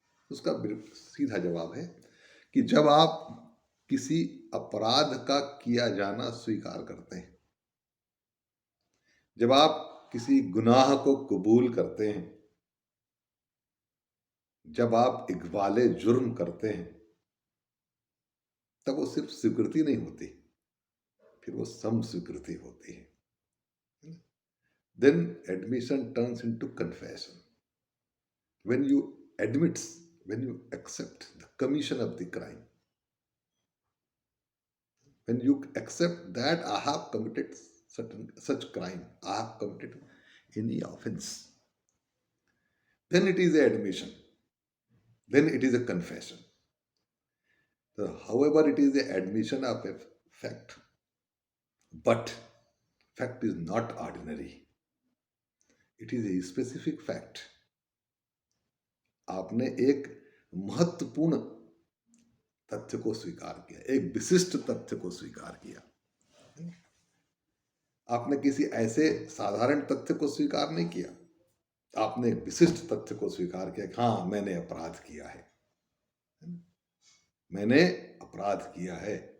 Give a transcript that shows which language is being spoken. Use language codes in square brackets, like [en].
[hi] उसका सीधा जवाब है कि जब आप किसी अपराध का किया जाना स्वीकार करते हैं, जब आप किसी गुनाह को कबूल करते हैं, जब आप इकबाले जुर्म करते हैं, तब वो सिर्फ स्वीकृति नहीं होती, फिर वो समस्वीकृति होती है। [en] Then admission turns into confession. When you admit, when you accept the commission of the crime, when you accept that I have committed such crime, I have committed any offense, then it is a admission, then it is a confession. So, however, it is the admission of a fact, but fact is not ordinary. It is a specific fact. [hi] आपने एक महत्वपूर्ण तथ्य को स्वीकार किया, एक विशिष्ट तथ्य को स्वीकार किया। आपने किसी ऐसे साधारण तथ्य को स्वीकार नहीं किया, आपने एक विशिष्ट तथ्य को स्वीकार किया कि हाँ, मैंने अपराध किया है, मैंने अपराध किया है।